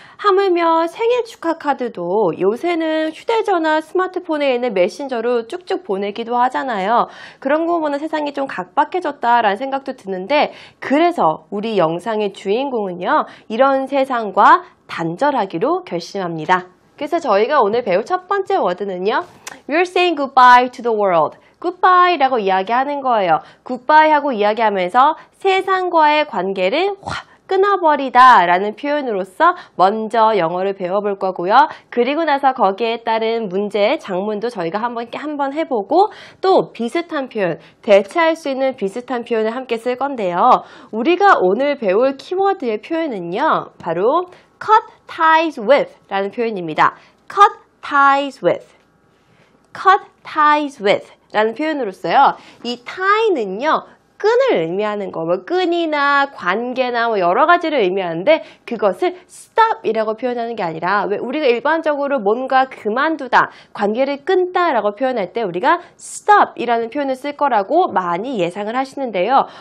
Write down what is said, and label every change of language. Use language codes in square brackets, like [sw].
[ko] 하물며 생일 축하 카드도 요새는 휴대전화, 스마트폰에 있는 메신저로 쭉쭉 보내기도 하잖아요. 그런 거 보면 세상이 좀 각박해졌다라는 생각도 드는데 그래서 우리 영상의 주인공은요. 이런 세상과 단절하기로 결심합니다. 그래서 저희가 오늘 배울 첫 번째 워드는요. [en] We're saying goodbye to the world. [ko] goodbye라고 이야기하는 거예요. goodbye 하고 이야기하면서 세상과의 관계를 확 끊어버리다 라는 표현으로서 먼저 영어를 배워볼 거고요. 그리고 나서 거기에 따른 문제, 장문도 저희가 한번 해보고 또 비슷한 표현, 대체할 수 있는 비슷한 표현을 함께 쓸 건데요. 우리가 오늘 배울 키워드의 표현은요. 바로 cut ties with 라는 표현입니다. [en] cut ties with. [ko] cut ties with 라는 표현으로써요. 이 tie는요. 끈을 의미하는 거, 뭐 끈이나 관계나 뭐 여러 가지를 의미하는데 그것을 stop이라고 표현하는 게 아니라 왜 우리가 일반적으로 뭔가 그만두다, 관계를 끊다라고 표현할 때 우리가 stop이라는 표현을 쓸 거라고 많이 예상을 하시는데요.